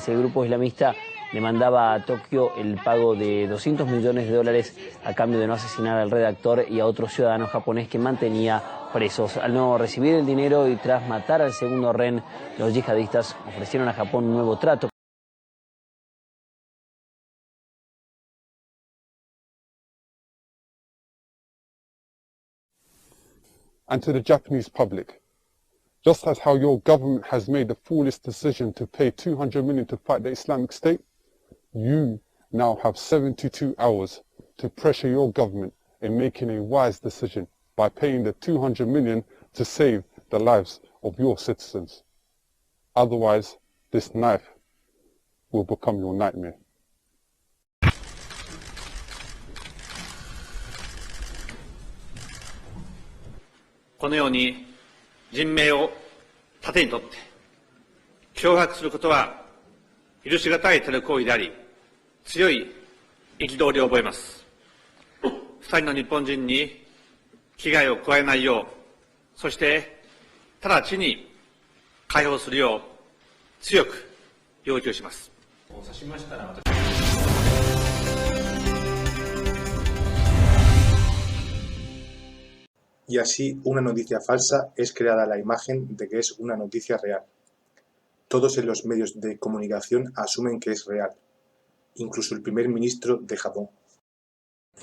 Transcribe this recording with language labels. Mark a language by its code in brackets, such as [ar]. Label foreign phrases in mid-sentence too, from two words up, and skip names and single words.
[es] El grupo islamista demandaba a Tokio el pago de $200 millones a cambio de no asesinar al redactor y a otro ciudadano japonés que mantenía presos. Al no recibir el dinero y tras matar al segundo rehén, los yihadistas ofrecieron a Japón un nuevo trato. [en] And to the Japanese public, just as how your government has made the foolish decision to pay $200 million to fight the Islamic State, you now have 72 hours to pressure your government in making a wise decision by paying the $200 million to save the lives of your citizens. Otherwise, this knife will become your nightmare. [ja] このように人命を盾にとって脅迫することは許し難いテロ行為であり、強い憤りを覚えます。2人の日本人に危害を加えないよう、そして直ちに解放するよう強く要求します。 [es] Y así, una noticia falsa es creada la imagen de que es una noticia real. Todos en los medios de comunicación asumen que es real, incluso el primer ministro de Japón.